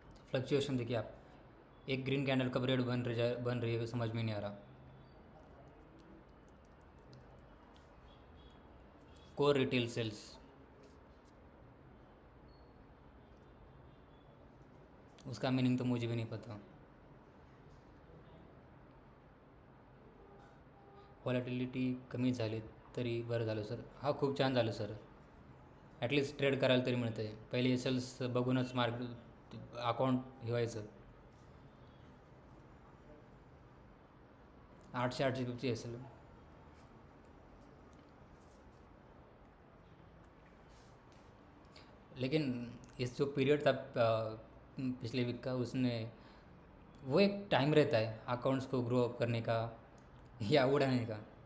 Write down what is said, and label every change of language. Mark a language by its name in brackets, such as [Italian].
[Hindi] Fluctuation देखिए आप, एक ग्रीन कैंडल कब रेड बन रही है समझ में नहीं आ रहा। कोर रिटेल सेल्स, उसका मीनिंग तो मुझे भी नहीं पता। [Marathi] व्हॉलेटिलिटी कमी झाली तरी बरं झालं सर। हा, खूप छान झालं सर, ॲटलिस्ट ट्रेड करायला तरी मिळतं आहे। पहिले एसएल्स बघूनच अकाउंट हे व्हायचं। [Hindi] 850 एसएल, लेकिन इस जो पीरियड था पिछले वीक का, उसने वो एक टाइम रहता है अकाउंट्स को ग्रो अप करने का या उड़ाने का।